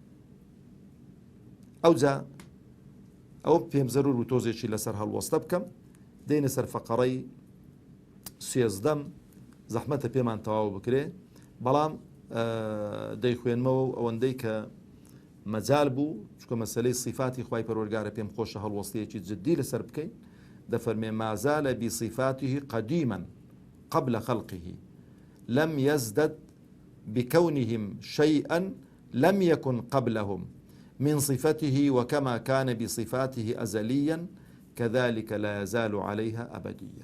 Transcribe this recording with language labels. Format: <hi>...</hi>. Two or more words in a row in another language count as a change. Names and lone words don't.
<ckb>ئەوجا ئەوە پێم زەرور و تۆزێکی لەسەر هەڵوەستە بکەم، دێنە سەر فەقەڕەی 13 زەحمەتە پێمان تەواو بکرێ، بەڵام دەیخوێنمەوە ئەوەندەی کە مەجال بوو، چکە مەسەلەی صیفاتی خوای پەروەردگارە پێم خۆشە هەڵوەستەیەکی جدی لەسەر بکەین.</ckb> <ar>دەفەرمێ ما زال بصفاته قديما قبل خلقه لم يزدد بكونهم شيئا لم يكن قبلهم من صفته وكما كان بصفاته أزليا كذلك لا يزال عليها أبديا.</ar>